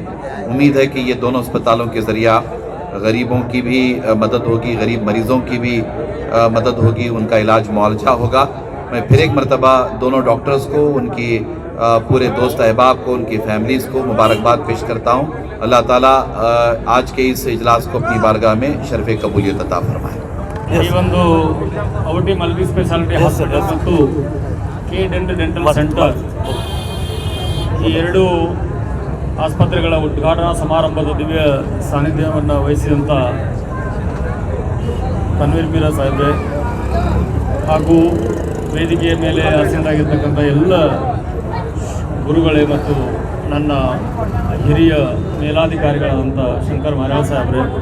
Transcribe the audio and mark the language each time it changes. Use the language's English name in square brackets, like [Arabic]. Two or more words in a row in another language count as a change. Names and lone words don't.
[Hindi] उम्मीद है कि ये दोनों अस्पतालों के ज़रिया गरीबों की भी मदद होगी, गरीब मरीज़ों की भी मदद होगी, उनका इलाज मुआवजा होगा। मैं फिर एक मरतबा दोनों डॉक्टर्स को, उनकी पूरे दोस्त अहबाब को, उनकी फैमिलीज़ को मुबारकबाद पेश करता हूँ। अल्लाह ताला आज के इस इजलास को अपनी बारगाह में शर्फ़ कबूलियत अता फरमाए। [Kannada] ಈ ಒಂದು ಔಟಿ ಮಲ್ಟಿ ಸ್ಪೆಷಾಲಿಟಿ ಹಾಸ್ಪಿಟಲ್ ಮತ್ತು ಕೆ ಡೆಂಟಲ್ ಸೆಂಟರ್ ಈ ಎರಡು ಆಸ್ಪತ್ರೆಗಳ ಉದ್ಘಾಟನಾ ಸಮಾರಂಭದ ದಿವ್ಯ ಸಾನ್ನಿಧ್ಯವನ್ನು ವಹಿಸಿದಂಥ ತನ್ವೀರ್ ಪೀರ ಸಾಹೇಬ್ರೆ ಹಾಗೂ ವೇದಿಕೆಯ ಮೇಲೆ ಆಸೀನರಾಗಿರ್ತಕ್ಕಂಥ ಎಲ್ಲ ಗುರುಗಳೇ ಮತ್ತು ನನ್ನ ಹಿರಿಯ ಮೇಲಾಧಿಕಾರಿಗಳಾದಂಥ ಶಂಕರ್ ಮರಾಳ್ ಸಾಹೇಬ್ರೆ,